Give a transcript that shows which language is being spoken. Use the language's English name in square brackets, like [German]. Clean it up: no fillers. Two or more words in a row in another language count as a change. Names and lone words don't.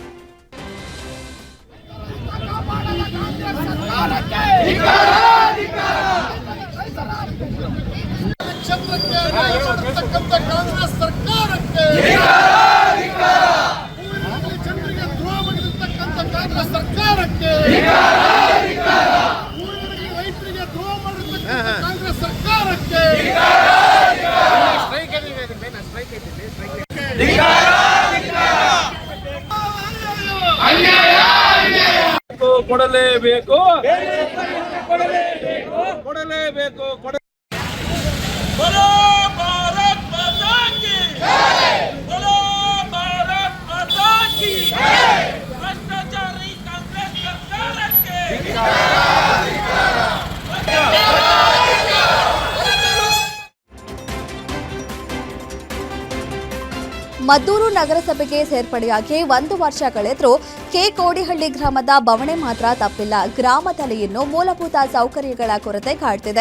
[Kannada] ಕಾಂಗ್ರೆಸ್ ಸರ್ಕಾರಕ್ಕೆ ಜನರಿಗೆ ದ್ರೋಹ ಮಾಡಿರ್ತಕ್ಕಂಥ ಕಾಂಗ್ರೆಸ್ ಸರ್ಕಾರಕ್ಕೆ ರೈತರಿಗೆ ದ್ರೋಹ ಮಾಡಿರ್ತಕ್ಕಂಥ ಕಾಂಗ್ರೆಸ್ ಸರ್ಕಾರಕ್ಕೆ ಕೊಡಲೇಬೇಕು. [Hindi] बोलो भारत माता की बोलो भारत माता की भ्रष्टाचारी कांग्रेस सरकार के [Kannada] ಮದ್ದೂರು ನಗರಸಭೆಗೆ ಸೇರ್ಪಡೆಯಾಗಿ 1 ವರ್ಷ ಕಳೆದರೂ ಕೆ ಕೋಡಿಹಳ್ಳಿ ಗ್ರಾಮದ ಬವಣೆ ಮಾತ್ರ ತಪ್ಪಿಲ್ಲ. ಗ್ರಾಮದಲ್ಲಿ ಇನ್ನೂ ಮೂಲಭೂತ ಸೌಕರ್ಯಗಳ ಕೊರತೆ ಕಾಡ್ತಿದೆ.